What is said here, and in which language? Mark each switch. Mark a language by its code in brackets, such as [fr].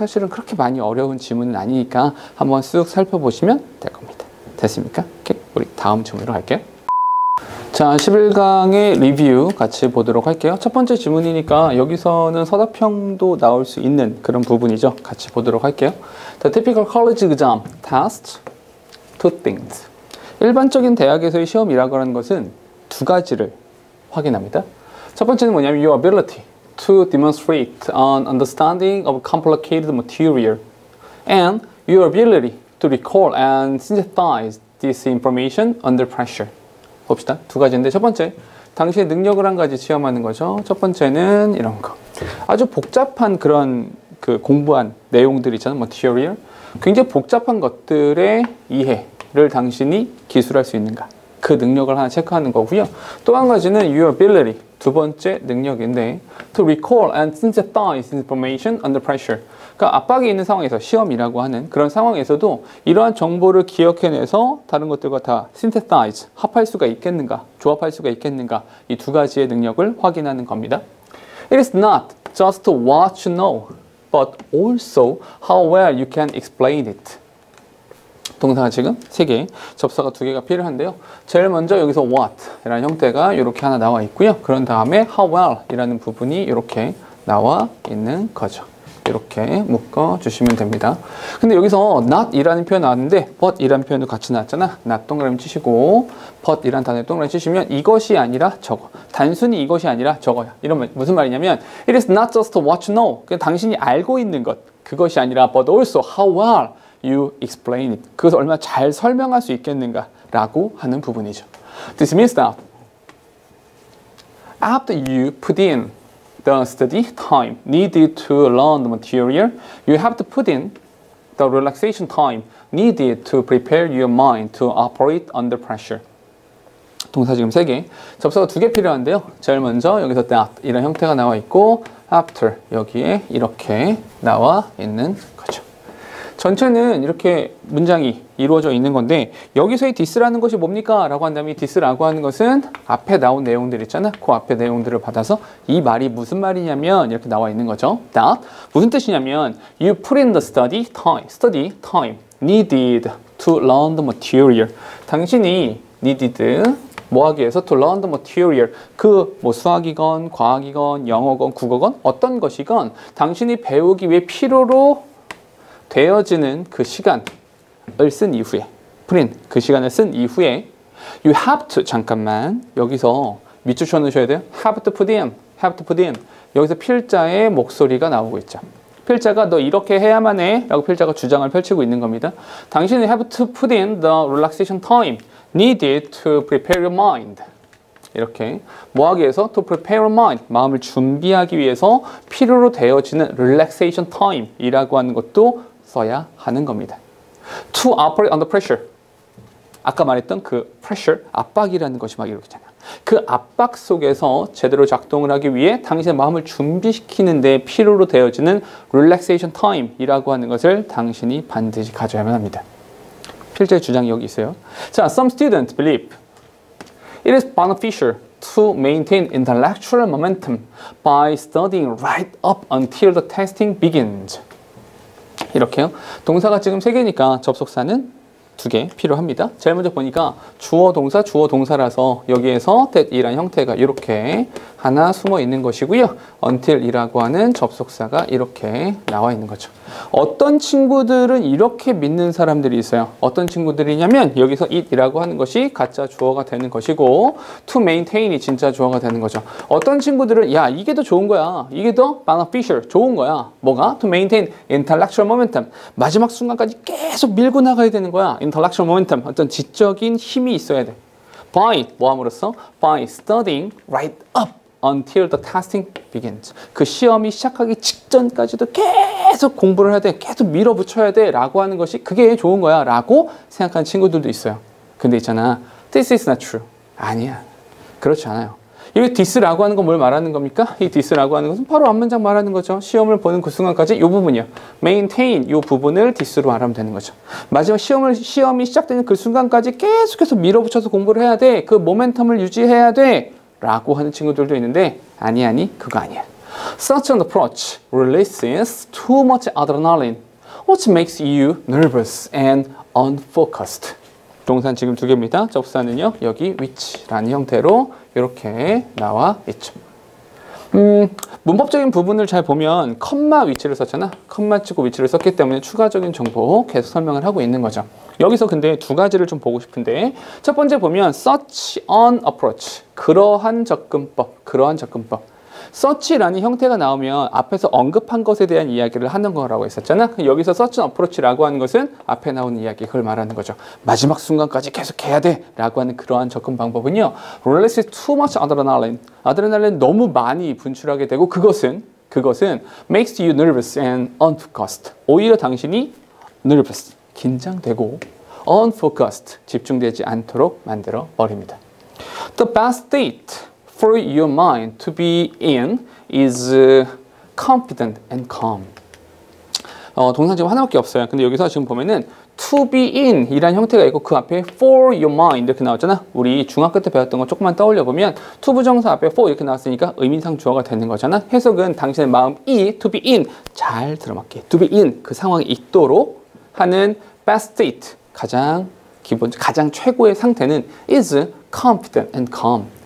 [ko] 사실은 그렇게 많이 어려운 지문은 아니니까 한번 쓱 살펴보시면 될 겁니다. 됐습니까? 오케이. 우리 다음 질문으로 갈게요. 자, 11강의 리뷰 같이 보도록 할게요. 첫 번째 질문이니까 여기서는 서답형도 나올 수 있는 그런 부분이죠. 같이 보도록 할게요. [en] The typical college exam tests two things. [ko] 일반적인 대학에서의 시험이라고 하는 것은 두 가지를 확인합니다. 첫 번째는 뭐냐면 [en] your ability to demonstrate an understanding of complicated material and your ability to recall and synthesize this information under pressure. [ko] 봅시다. 두 가지인데 첫 번째, 당신의 능력을 한 가지 시험하는 거죠. 첫 번째는 이런 거. 아주 복잡한 그런 그 공부한 내용들 있잖아요. [en] material. [ko] 굉장히 복잡한 것들의 이해를 당신이 기술할 수 있는가. 그 능력을 하나 체크하는 거고요. 또 한 가지는 [en] your ability. [ko] 두 번째 능력인데 [en] to recall and synthesize information under pressure. [ko] 그러니까 압박이 있는 상황에서 시험이라고 하는 그런 상황에서도 이러한 정보를 기억해내서 다른 것들과 다 synthesize, 합할 수가 있겠는가, 조합할 수가 있겠는가 이 두 가지의 능력을 확인하는 겁니다. [en] It is not just what you know, but also how well you can explain it. [ko] 동사가 지금 3개, 접사가 2개가 필요한데요. 제일 먼저 여기서 what 이라는 형태가 이렇게 하나 나와 있고요. 그런 다음에 how well 이라는 부분이 이렇게 나와 있는 거죠. 이렇게 묶어주시면 됩니다. 근데 여기서 not 이라는 표현 나왔는데 but 이라는 표현도 같이 나왔잖아. not 동그라미 치시고 but 이라는 단어에 동그라미 치시면 이것이 아니라 저거. 단순히 이것이 아니라 저거야. 이러면 무슨 말이냐면 [en] it is not just what you know. [ko] 그냥 당신이 알고 있는 것. 그것이 아니라 [en] but also how well you explain it. [ko] 그것을 얼마나 잘 설명할 수 있겠는가 라고 하는 부분이죠. [en] This means that after you put in the study time needed to learn the material, you have to put in the relaxation time needed to prepare your mind to operate under pressure. [ko] 동사 지금 3개, 접사가 2개 필요한데요. 제일 먼저 여기서 that 이런 형태가 나와 있고 after 여기에 이렇게 나와 있는 거죠. 전체는 이렇게 문장이 이루어져 있는 건데 여기서의 this라는 것이 뭡니까? 라고 한다면 this라고 하는 것은 앞에 나온 내용들 있잖아. 그 앞에 내용들을 받아서 이 말이 무슨 말이냐면 이렇게 나와 있는 거죠. [en] that [ko] 무슨 뜻이냐면 [en] you put in the study time needed to learn the material. [ko] 당신이 needed 뭐 하기 위해서 [en] to learn the material [ko] 그 뭐 수학이건 과학이건 영어건 국어건 어떤 것이건 당신이 배우기 위해 필요로 되어지는 그 시간을 쓴 이후에 프린 그 시간을 쓴 이후에 [en] you have to [ko] 잠깐만 여기서 밑줄 쳐 넣으셔야 돼요. [en] have to put in [ko] 여기서 필자의 목소리가 나오고 있죠. 필자가 너 이렇게 해야만 해 라고 필자가 주장을 펼치고 있는 겁니다. 당신이 [en] have to put in the relaxation time needed to prepare your mind. [ko] 이렇게 뭐 하기 위해서 [en] to prepare your mind [ko] 마음을 준비하기 위해서 필요로 되어지는 [en] relaxation time [ko] 이라고 하는 것도 써야 하는 겁니다. [en] To operate under pressure. [ko] 아까 말했던 그 pressure, 압박이라는 것이 막 이렇게잖아. 그 압박 속에서 제대로 작동을 하기 위해 당신의 마음을 준비시키는 데 필요로 되어지는 relaxation time 이라고 하는 것을 당신이 반드시 가져야만 합니다. 필자의 주장이 여기 있어요. [en] 자, some students believe it is beneficial to maintain intellectual momentum by studying right up until the testing begins. [ko] 이렇게요. 동사가 지금 3개니까 접속사는 두 개 필요합니다. 제일 먼저 보니까 주어 동사라서 여기에서 that이란 형태가 이렇게 하나 숨어 있는 것이고요. until이라고 하는 접속사가 이렇게 나와 있는 거죠. 어떤 친구들은 이렇게 믿는 사람들이 있어요. 어떤 친구들이냐면 여기서 it이라고 하는 것이 가짜 주어가 되는 것이고 to maintain이 진짜 주어가 되는 거죠. 어떤 친구들은 야 이게 더 좋은 거야. 이게 더 beneficial 좋은 거야. 뭐가? [en] to maintain intellectual momentum. [ko] 마지막 순간까지 계속 밀고 나가야 되는 거야. [en] intellectual momentum. [ko] 어떤 지적인 힘이 있어야 돼. by 뭐함으로써? [en] by studying right up until the testing begins. [ko] 그 시험이 시작하기 직전까지도 계속 공부를 해야 돼. 계속 밀어붙여야 돼. 라고 하는 것이 그게 좋은 거야. 라고 생각하는 친구들도 있어요. 근데 있잖아. [en] This is not true. [ko] 아니야. 그렇지 않아요. 이 this라고 하는 건 뭘 말하는 겁니까? 이 this라고 하는 것은 바로 앞문장 말하는 거죠. 시험을 보는 그 순간까지 이 부분이요. maintain 이 부분을 this로 말하면 되는 거죠. 마지막 시험이 시작되는 그 순간까지 계속해서 밀어붙여서 공부를 해야 돼. 그 모멘텀을 유지해야 돼. 라고 하는 친구들도 있는데 아니 그거 아니야. [en] Such an approach releases too much adrenaline, which makes you nervous and unfocused. [ko] 동사는 지금 두 개입니다. 접사는요 여기 which라는 형태로 이렇게 나와 있죠. 문법적인 부분을 잘 보면 컴마 위치를 썼잖아. 컴마 찍고 위치를 썼기 때문에 추가적인 정보 계속 설명을 하고 있는 거죠. 여기서 근데 두 가지를 좀 보고 싶은데 첫 번째 보면 [en] such an approach [ko] 그러한 접근법 such라는 형태가 나오면 앞에서 언급한 것에 대한 이야기를 하는 거라고 했었잖아. 여기서 such an approach라고 하는 것은 앞에 나오는 이야기 그걸 말하는 거죠. 마지막 순간까지 계속 해야 돼 라고 하는 그러한 접근 방법은요 [en] releases too much adrenaline [ko] 아드레날린 너무 많이 분출하게 되고 그것은 [en] makes you nervous and unfocused [ko] 오히려 당신이 nervous 긴장되고 unfocused 집중되지 않도록 만들어 버립니다. [en] The best state for your mind to be in is confident and calm. [ko] 동사 지금 하나밖에 없어요. 근데 여기서 지금 보면은 to be in 이란 형태가 있고 그 앞에 [en] for your mind [ko] 이렇게 나왔잖아. 우리 중학교 때 배웠던 거 조금만 떠올려 보면 to 부정사 앞에 for 이렇게 나왔으니까 의미상 주어가 되는 거잖아. 해석은 당신의 마음이 to be in 잘 들어맞게 to be in 그 상황에 있도록 하는 best state 가장 최고의 상태는 [en] is confident and calm.